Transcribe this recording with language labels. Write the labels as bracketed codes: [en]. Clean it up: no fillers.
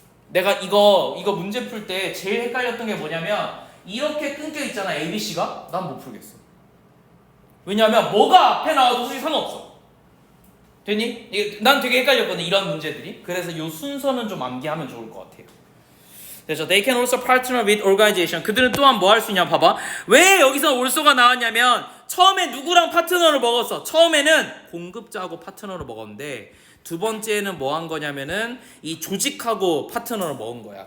[ko] 내가 이거 문제 풀 때 제일 헷갈렸던 게 뭐냐면 이렇게 끊겨 있잖아 ABC가. 난 못 풀겠어. 왜냐하면 뭐가 앞에 나와도 솔직히 상관없어. 됐니? 난 되게 헷갈렸거든 이런 문제들이. 그래서 이 순서는 좀 암기하면 좋을 것 같아요. 그래서 [en] they can also partner with organization. [ko] 그들은 또한 뭐 할 수 있냐 봐봐. 왜 여기서 also가 나왔냐면 처음에 누구랑 파트너를 먹었어. 처음에는 공급자하고 파트너를 먹었는데 두 번째는 뭐 한 거냐면은 이 조직하고 파트너를 먹은 거야.